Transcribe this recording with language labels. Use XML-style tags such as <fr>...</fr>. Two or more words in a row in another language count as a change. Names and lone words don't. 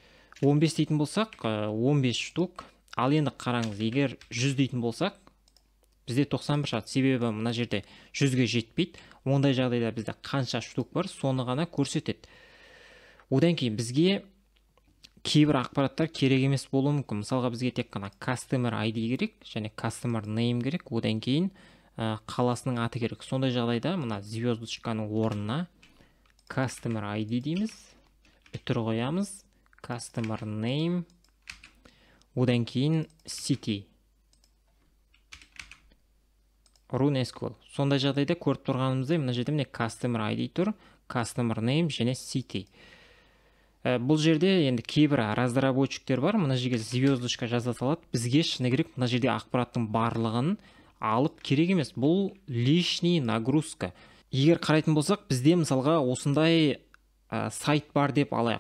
<kk>15 дейтін болсақ, 15 штук Ал енді қараңыз, егер 100 дейтін болсақ, бізде 91 шығады, себебі мына жерде 100-ге жетпейді. Ондай жағдайда бізде қанша штук бар, соны ғана көрсетеді. Одан кейін бізге кейбір ақпараттар керек емес болуы мүмкін. Мысалға бізге тек қана</kk> <en>customer ID</en> <kk>керек және</kk> <en>customer name</en> <kk>керек. Одан кейін қаласының аты керек. Сондай жағдайда мына звездочканың орнына</kk> <en>customer ID</en> <kk>дейміз, үтір қоямыз,</kk> <en>customer name,</en> <kk>одан кейін</kk> <en>city, run SQL.</en> <kk>Сондай жағдайда көріп тұрғанымыздай, мына жерде міне</kk> <en>customer ID</en> <kk>тұр,</kk> <en>customer name</en> <kk>және city. Бұл жерде енді кейбір разработчиктер бар, мына жерге звездочка жаза салады. Бізге шыны керек мына жерде ақпараттың барлығын алып керек емес. Бұл</kk> <ru>лишний нагрузка.</ru> <kk>Егер қарайтын болсақ, бізде мысалға осындай сайт бар деп алайық.</kk>